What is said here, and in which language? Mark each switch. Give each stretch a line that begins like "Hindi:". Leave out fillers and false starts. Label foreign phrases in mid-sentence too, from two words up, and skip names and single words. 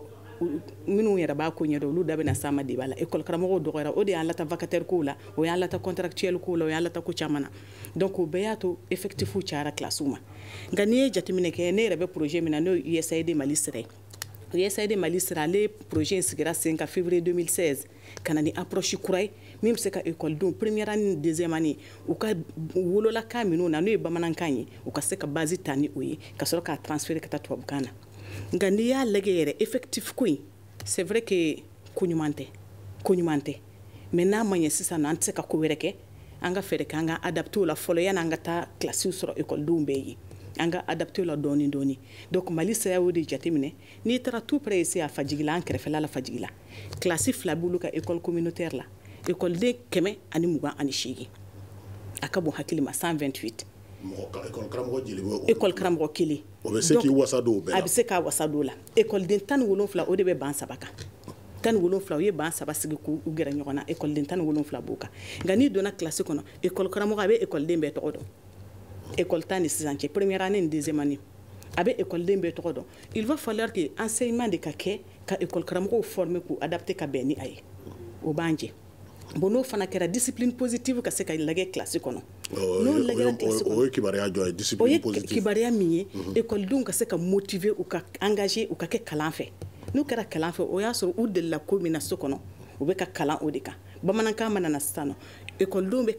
Bambara: minnu yɛrɛ b'a ko ɲɛdɔn olu da bɛna s'an ma débat la école karamɔgɔw dɔgɔyara o de y'an lata vacataire kow la o y'an lata contractuel kow la o y'an lata ko caman na donc o bɛɛ y'a to effectifu cayara classe ma nka n'i ye jateminɛ kɛ ne yɛrɛ bɛ projet min na n'o ye USAID Mali sira ye USAID Mali sira ale projet in sigira sen ka février 2016 ka na ni approche kura ye min bɛ se ka écoledenw
French: première année
Bambara: ni
French: deuxième année
Bambara: u ka wololakan minnu na n'o ye bamanankan ye u ka se ka base ta ni o ye ka sɔrɔ k'a transférer ka taa tubabukan na nka n'i y'a lajɛ yɛrɛ effectif ko in
French: c'est vrai que
Bambara: ko ɲuman tɛ mais n'a ma ɲɛ sisan an tɛ se ka ko wɛrɛ kɛ an ka fɛɛrɛ kɛ an ka adapter o la fɔlɔ yanni an ka taa classiw sɔrɔ écoledenw bɛɛ ye an ka adapter o la dɔɔni dɔɔni donc Mali sira y'o de jateminɛ n'i taara
French: tout près ici
Bambara: a Fajigila an kɛrɛfɛla la Fajigila classe 2 b'olu ka
French: école communautaire
Bambara: la écoleden 128 a ka bon hakili ma 128 école karamɔgɔ kelen o bɛ se k'i wasa don o bɛɛ la a bɛ se k'a wasa don o la écoleden 17 o de bɛ ban 3 kan 17 o ye ban 3 sigi k'u gɛrɛ ɲɔgɔn na écoleden 17 b'o kan nka n'i donna classe kɔnɔ école karamɔgɔ a bɛ écoleden bɛɛ tɔgɔ dɔn école tan ni sisan cɛ
French: première année
Bambara: ni
French: deuxième année
Bambara: a bɛ écoleden bɛɛ tɔgɔ dɔn
French: il va falloir que enseignement
Bambara: de ka kɛ ka école karamɔgɔw former k'u adapter ka bɛn ni a ye o b'an jɛ bon n'o fana kɛra
French: discipline positive
Bambara: ka se ka lajɛ classe kɔnɔ n'o lajɛra classe kɔnɔ o ye kibaruya jɔ ye
French: discipline positive
Bambara: o ye kibaruya min ye écoledenw ka se ka motiver u ka engager u ka kɛ kalan fɛ n'u kɛra kalan fɛ o y'a sɔrɔ u delila ko min na so kɔnɔ u bɛ ka kalan o de kan bamanankan mana na sisan nɔ écoledenw bɛ